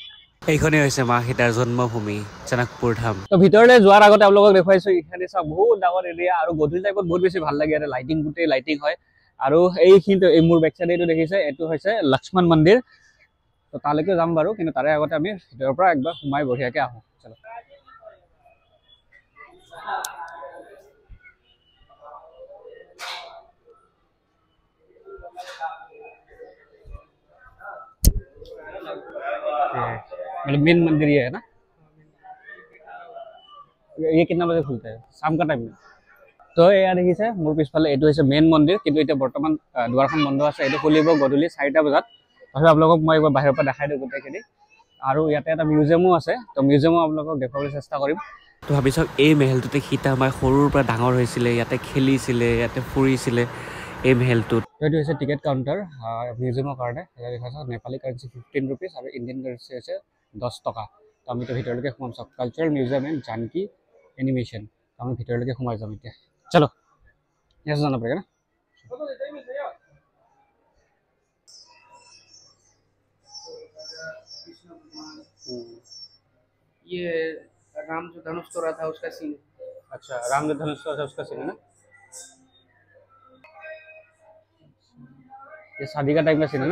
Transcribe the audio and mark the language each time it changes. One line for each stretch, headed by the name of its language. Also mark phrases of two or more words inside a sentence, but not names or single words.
Assamese: এইখনে হৈছে মা সীতাৰ জন্মভূমি জনকপুৰ ধাম। তো ভিতৰলৈ যোৱাৰ আগতে আপোনালোকক দেখুৱাইছো ইখানে চা বহুত ডাঙৰ এৰিয়া আৰু গধূলি টাইমত বহুত বেছি ভাল লাগে। ইয়াতে লাইটিং গোটেই লাইটিং হয়। আৰু এইখিনিতে এই মোৰ
English: back side
Assamese: এইটো দেখিছে, এইটো হৈছে লক্ষ্মণ মন্দিৰ। তো তালৈকে যাম বাৰু, কিন্তু তাৰে আগতে আমি ভিতৰৰ পৰা একবাৰ সোমাই বঢ়িয়াকৈ আহোঁ।
Hindi: চলো। मतलब मेन मंदिर ये है ना। ये कितना बजे खुलता है? शाम का टाइम में।
Assamese: तो এয়া দেখিছে মোৰ পিছফালে এইটো হৈছে মেইন মন্দিৰ, কিন্তু এতিয়া বৰ্তমান দুৱাৰখন বন্ধ আছে। এইটো খুলিব গধূলি 4টা বজাত। তথাপি আপোনালোকক মই একবাৰ বাহিৰৰ পৰা দেখাই দিওঁ গোটেইখিনি। আৰু ইয়াতে এটা মিউজিয়ামো আছে, তো মিউজিয়ামো আপোনালোকক দেখুৱাবলৈ চেষ্টা কৰিম। তো ভাবিছক এই মেহেলটোতে সীতা মাই সৰুৰ পৰা ডাঙৰ হৈছিলে, ইয়াতে খেলিছিলে, ইয়াতে ফুৰিছিলে এই মেহেলটোত। এইটো হৈছে
English: ticket counter
Assamese: মিউজিয়ামৰ কাৰণে। ইয়াত দেখাইছে নেপালী কাৰেঞ্চি 15 रुपीज আৰু
English: Indian currency
Assamese: হৈছে 10 টকা। তো আমিতো ভিতৰলৈকে সোমাম। চাওক কালচাৰেল মিউজিয়াম এণ্ড জানকী এনিমেশ্যন। আমি ভিতৰলৈকে সোমাই যাম এতিয়া।
Hindi: चलो यहाँ से जाना पड़ेगा ना। ये राम जो धनुष तोड़ा था उसका सीन। अच्छा, राम जो धनुष तोड़ा था उसका सीन है ना। ये शादी का टाइम का सीन है ना।